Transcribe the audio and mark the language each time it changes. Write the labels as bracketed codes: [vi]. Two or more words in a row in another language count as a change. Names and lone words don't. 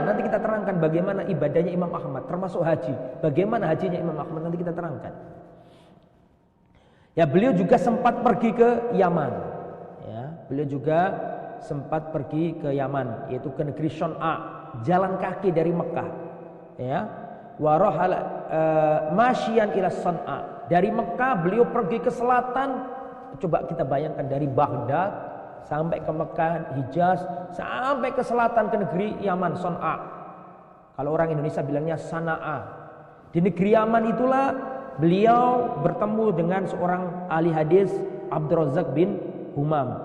[id] Nanti kita terangkan bagaimana ibadahnya Imam Ahmad, termasuk haji. Bagaimana hajinya Imam Ahmad nanti kita terangkan. Ya, beliau juga sempat pergi ke Yaman. Ya, beliau juga sempat pergi ke Yaman, yaitu ke negeri Son'a, jalan kaki dari Mekah. Ya, [ar] ورحل ماشيا إلى صنعاء. [id] Dari Mekah beliau pergi ke selatan. Coba kita bayangkan dari Baghdad sampai ke Mekah, Hijaz, sampai ke selatan ke negeri Yaman, Son'a. Kalau orang Indonesia bilangnya Sana'a. Di negeri Yaman itulah beliau bertemu dengan seorang ahli hadis, Abdurrazzaq bin Humam.